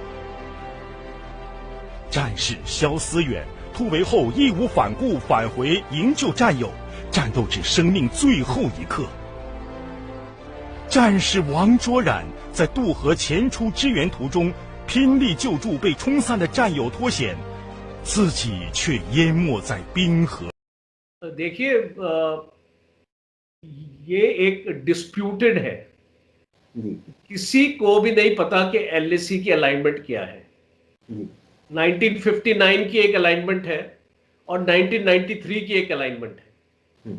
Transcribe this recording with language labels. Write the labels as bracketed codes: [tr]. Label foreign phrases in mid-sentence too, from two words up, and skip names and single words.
[zh] 战士肖思远突围后义无反顾返回营救战友，战斗至生命最后一刻。战士王卓然在渡河前出支援途中，拼力救助被冲散的战友脱险，自己却淹没在冰河。 [hi] देखिए, ये एक डिस्प्यूटेड है। किसी को भी नहीं पता कि एलएसी की अलाइनमेंट क्या है। 1959 की एक अलाइनमेंट है और 1993 की एक अलाइनमेंट है।